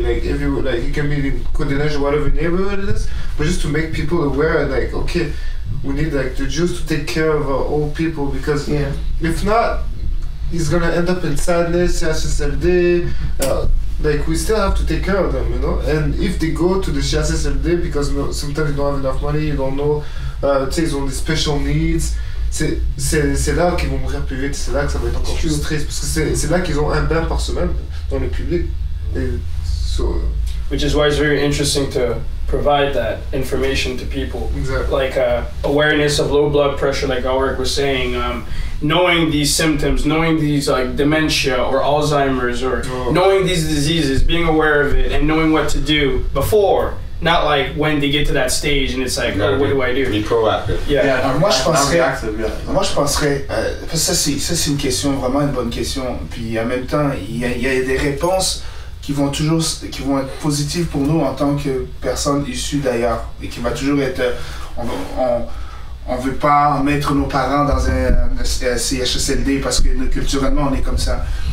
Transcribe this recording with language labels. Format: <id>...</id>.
<en>Like it can be in Côte-des-Neiges or whatever neighborhood it is, but just to make people aware, like, okay, we need like the Jews to take care of our old people, because Yeah. if not, he's gonna end up in sadness, CHSLD. Like, we still have to take care of them, you know. And if they go to the CHSLD because sometimes they don't have enough money, you don't know,</en> <fr>tu sais, ils ont des</fr> <en>special needs,</en> <fr>c'est là qu'ils vont mourir plus vite, c'est là que ça va être encore plus triste, parce que c'est là qu'ils ont un bain par semaine dans le public. Et so,</fr> <en>Which is why it's very interesting to provide that information to people. exactly. Like awareness of low blood pressure, like Alrick was saying, knowing these symptoms, knowing these like dementia or Alzheimer's, or knowing these diseases, being aware of it and knowing what to do before, not like when they get to that stage and it's like, oh, what do I do? Be proactive. Yeah.</en> <fr>Moi, je penserais,</fr> <en>reactive, yeah.</en> <fr>parce que ça c'est une question, vraiment une bonne question. Puis en même temps, il y a des réponses qui vont être positives pour nous en tant que personnes issues d'ailleurs, et qui va toujours être, on veut pas mettre nos parents dans un CHSLD parce que culturellement on est comme ça.</fr>